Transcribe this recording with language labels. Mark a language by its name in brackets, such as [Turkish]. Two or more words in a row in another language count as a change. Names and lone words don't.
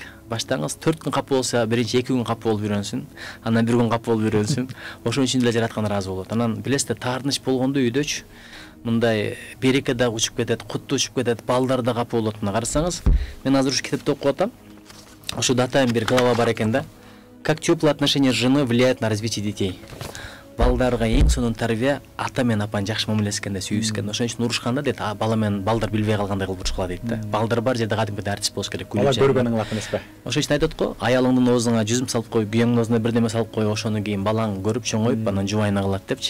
[Kyrgyz] Баштаңыз 4 күн капы болса, биринчи 2 күн капы болуп үйрөнсүн, анан 1 күн капы болуп үйрөнсүн. Ошон үчүн деле жараткан ыраазы болот. Анан билесиз, таарыныч болгондо үйдөчү мындай береке да учуп кетет, кут да учуп кетет, балдар да капы болот. Мына карасаңыз, мен азыр ушу китепти окуп атам. Ошо атайын бир глава бар экен да. [Russian] Как теплые отношения жены влияют на развитие детей. [Kyrgyz] Балдарга эң сонун тарбия ата менен апанын жакшы мамилескенде, сүйүскенде. Ошон үчүн урушканда дейт, бала менен балдар билбей калгандай кылып урушкула дейт да. Балдар бар жерде кадимкидей артист болуш керек. Бала көргөнүң лак эмеспи? Ошон үчүн айтат го, аялыңдын оозуна жүзүм салып кой, күйөөңдүн оозуна бирдеме салып кой, ошону кийин балаң көрүп чоңоюп, анан жубайына кылат депчи.